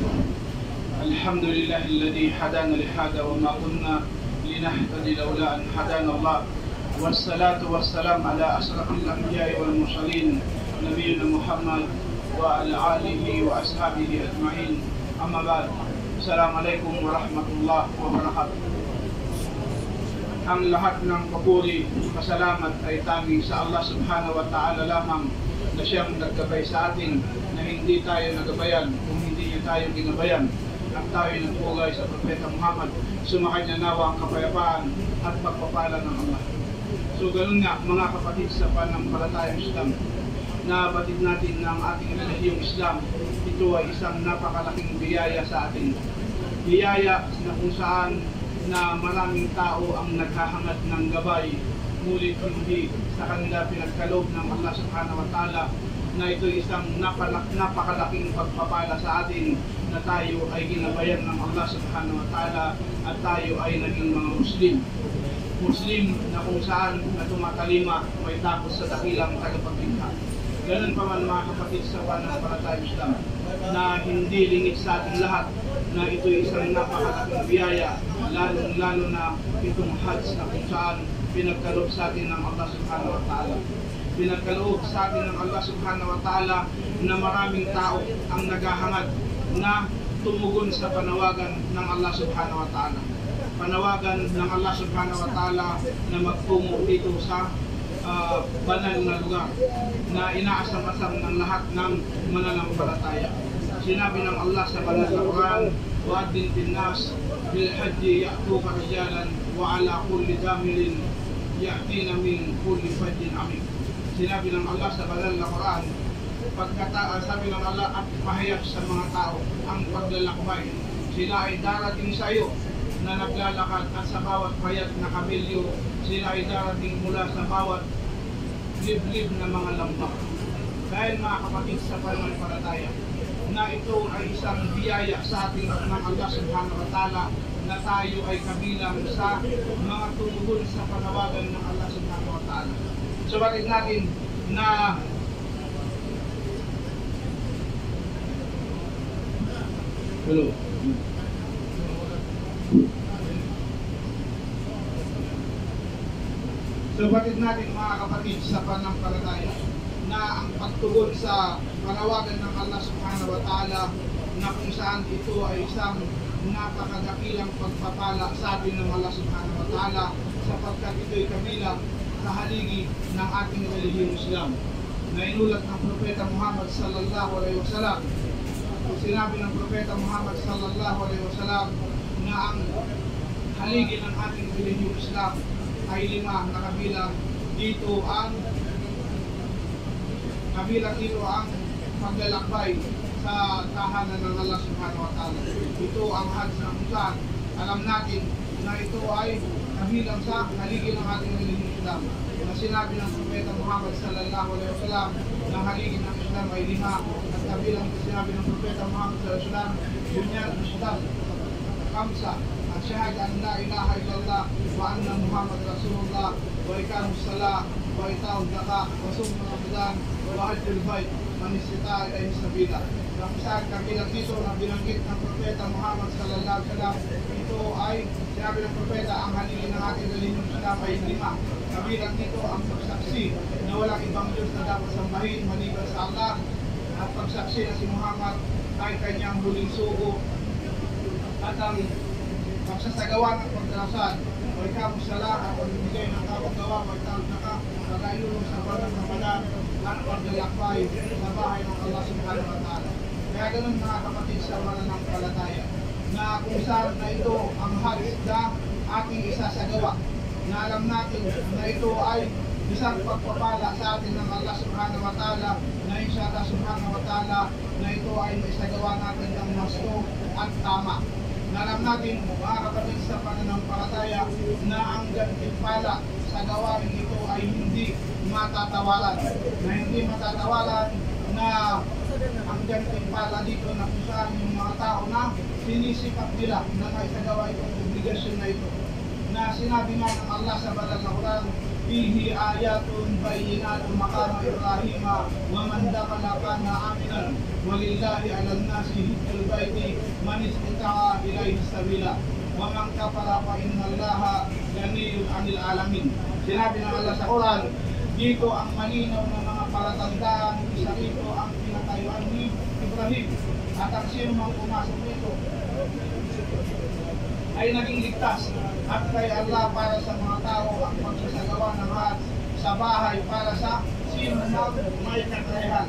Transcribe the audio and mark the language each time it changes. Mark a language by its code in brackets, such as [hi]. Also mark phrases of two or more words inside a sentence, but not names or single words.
[ar] الحمد لله الذي هدانا لهذا وما كنا لنهتدي لولا أن هدانا الله، والصلاة والسلام على أشرف الأنبياء والمرسلين نبينا محمد وعلى آله وأصحابه أجمعين. أما بعد، السلام عليكم ورحمة الله وبركاته. [tl] Ang lahat ng papuri, pasalamat ay tanging sa Allah [ar] سبحانه وتعالى [tl] lamang, na siyang naggabay sa atin, na hindi tayo nagabayan kung hindi niya tayo ginabayan. At tayo nagpugay sa Propeta Muhammad, sumakay niya nawa ang kapayapaan at pagpapala ng Allah. So ganun nga mga kapatid sa pananampalatayang Islam, na batid natin ng ating relihiyong Islam, ito ay isang napakalaking biyaya sa atin. Biyaya na kung saan na maraming tao ang naghahangad ng gabay, ngunit hindi sa kanila pinagkaloob ng Allah [ar] سبحانه وتعالى, [tl] na ito isang napakalaking pagpapala sa atin, na tayo ay ginabayan ng Allah [ar] سبحانه وتعالى [tl] at tayo ay naging mga Muslim na kung saan na tumatalima may tapos sa dakilang tagapaglikha. Ganun pa man mga kapatid sa pananampalatayang Islam, na hindi lingid sa ating lahat na ito isang napakalaking biyaya, lalo na itong Hajj na kung saan pinagkaloob sa atin ng Allah [ar] سبحانه وتعالى. [tl] Pinagkaloob sa atin ng Allah [ar] سبحانه وتعالى [tl] na maraming tao ang naghahangad na tumugon sa panawagan ng Allah [ar] سبحانه وتعالى. [tl] Panawagan ng Allah [ar] سبحانه وتعالى [tl] na magtungo dito sa banal na lugar na inaasam-asam ng lahat ng mananampalataya. [ar] Sinabi ng Allah sa banal na Quran, وَأَذِّن فِي النَّاسِ بِالْحَجِّ يَأْتُوكَ رِجَالًا وَعَلَى كُلِّ ضَامِرٍ يَأْتِينَ مِنْ كُلِّ فَجٍّ عَمِيقٍ. [tl] Sinabi ng Allah sa banal na Quran, sabi ng Allah, at pahayag sa mga tao ang paglalakbay. Sila ay darating sa iyo na naglalakad, at sa bawat payat na kamelyo sila ay darating mula sa bawat liblib na mga lambak. Dahil mga kapatid sa pananampalataya, na ito ay isang biyaya sa ating ng Allah [ar] سبحانه وتعالى, [tl] na tayo ay kabilang sa mga tumugon sa panawagan ng Allah [ar] سبحانه وتعالى. [tl] So bakit natin na batid natin mga kapatid sa pananampalataya, na ang pagtugon sa panawagan ng Allah [ar] سبحانه وتعالى, [tl] na kung saan ito ay isang napakadakilang pagpapala sa atin ng Allah [ar] سبحانه وتعالى, [tl] sapagkat ito ay kabilang sa haligi ng ating relihiyong Islam, na inulat ng Propeta Muhammad [ar] صلى الله عليه وسلم. [tl] Sinabi ng Propeta Muhammad [ar] صلى الله عليه وسلم [tl] na ang haligi ng ating relihiyong Islam ay 5 na kabilang dito ang paglalakbay sa tahanan ng Allah [ar] سبحانه وتعالى. [tl] Ito ang Hajj na kung saan alam natin na ito ay kabilang sa haligi ng ating relihiyong Islam, na sinabi ng Propeta Muhammad [ar] صلى الله عليه وسلم [tl] na haligi ng Islam ay 5, at kabilang sinabi ng Propeta Muhammad [ar] صلى الله عليه وسلم, بني الإسلام خمس, [tl] at [ar] شهادة أن لا إله إلا الله وأن محمد رسول الله وإقام الصلاة وإيتاء الزكاة وصوم رمضان وحج البيت من استطاع إليه سبيلا. [tl] Kung saan kabilang dito na binanggit ng Propeta Muhammad [ar] صلى الله عليه وسلم, [tl] ito ay sinabi ng Propeta, ang haligi ng ating relihiyong Islam ay 5. Kabilang dito ang pagsaksi na walang ibang Diyos na dapat sambahin maliban sa Allah, at pagsaksi na si Muhammad ay kanyang huling sugo, at ang pagsasagawa ng pagdarasal o [ar] إقام الصلاة [tl] at pagbibigay ng kawagawa o itawag na ka, pag-ailulong sa banang Ramadan at paglalakbay sa bahay ng Allah [ar] سبحانه وتعالى. [tl] Kaya ganun mga kapatid sa mananampalataya, na kung saan na ito ang Hajj na ating isasagawa, na alam natin na ito ay isang pagpapala sa atin ng Allah [ar] سبحانه وتعالى, [tl] na [ar] إن شاء الله سبحانه وتعالى [tl] na ito ay maisagawa natin ng gusto at tama. Na alam natin mga kapatid sa pananampalataya, na ang gantimpala sa gawain ito ay hindi matatawaran, na ang gantimpala dito na kung saan yung mga tao na sinisipag nila na maisagawa itong obligasyon na ito, na sinabi nga ng Allah sa banal na Quran, [ar] فيه آيات بينات مقام إبراهيم ومن دخله كان آمنا ولله على الناس حج البيت من استطاع إليه سبيلا ومن كفر فإن الله غني عن العالمين. [tl] Sinabi ng Allah sa Quran, dito ang malinaw na mga palatandaan, isa rito ang pinatayuan ni Ibrahim, at ang sino mang pumasok nito ay naging ligtas, at kay Allah para sa mga tao ang pagsasagawa ng Hajj sa bahay para sa sino mang may kakayahan.